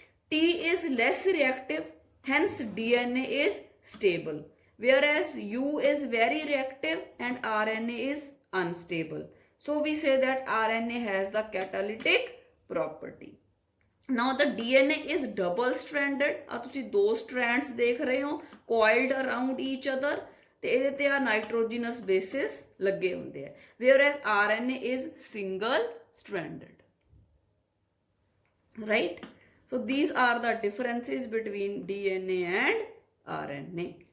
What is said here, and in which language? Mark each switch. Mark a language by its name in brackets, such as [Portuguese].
[English] T is less reactive, hence DNA is stable, whereas U is very reactive and RNA is unstable. So we say that RNA has the catalytic property. Now the DNA is double stranded. [Punjabi] ਆ ਤੁਸੀਂ ਦੋ strands ਦੇਖ ਰਹੇ ਹੋ [English] coiled around each other, [Punjabi] ਤੇ ਇਹਦੇ ਤੇ ਆ nitrogenous bases ਲੱਗੇ ਹੁੰਦੇ ਆ, [English] whereas RNA is single stranded. Right? So these are the differences between DNA and RNA.